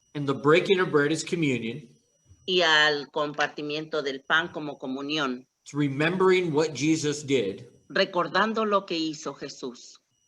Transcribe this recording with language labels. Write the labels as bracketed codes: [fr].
[en] and the breaking of bread is communion. [es] y al compartimiento del pan como comunión, [en] It's remembering what Jesus did, [es] recordando lo que hizo Jesús